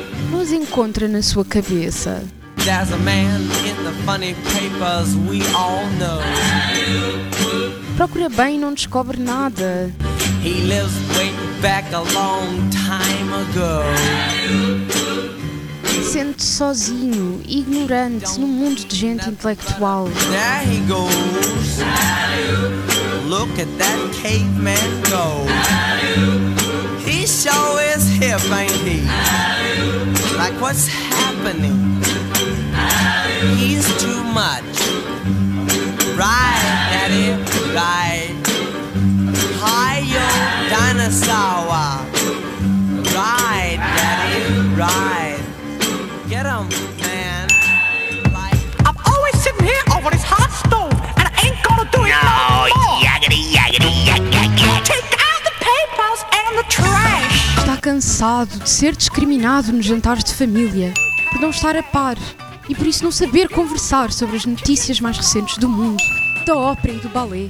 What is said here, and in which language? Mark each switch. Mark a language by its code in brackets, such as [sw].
[pt] Nos encontra na sua cabeça. [en] There's a man in the funny papers we all know. [pt] Procura bem e não descobre nada. [en] He lives way back a long time ago. [pt] Sente-se sozinho, ignorante, num mundo de gente intelectual. [en] There he goes. Look at that caveman go. He sure is hip, ain't he? Like what's happening? He's too much. Right, Daddy, right. Kurosawa. Ride, daddy, ride. Get him, man. I'm always sitting here over this hot stove, and I ain't gonna do it no more. Yaggedy, yaggedy, yaggedy. Take out the papers and the trash. [pt] Está cansado de ser discriminado nos jantares de família, por não estar a par e por isso não saber conversar sobre as notícias mais recentes do mundo, da ópera e do balé.